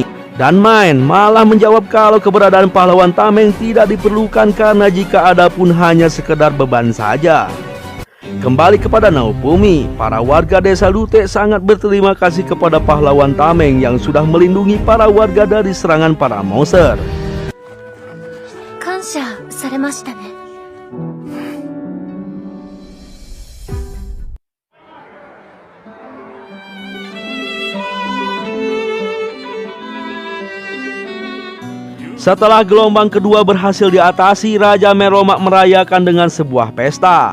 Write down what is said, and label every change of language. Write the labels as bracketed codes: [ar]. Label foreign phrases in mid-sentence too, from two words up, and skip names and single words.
[id] Dan Main malah menjawab kalau keberadaan pahlawan tameng tidak diperlukan karena jika ada pun hanya sekedar beban saja. Kembali kepada Naofumi, para warga desa Lute sangat berterima kasih kepada pahlawan tameng yang sudah melindungi para warga dari serangan para monster. [ja] 感謝されましたね。 [id] Setelah gelombang kedua berhasil diatasi, Raja Merlomak merayakan dengan sebuah pesta.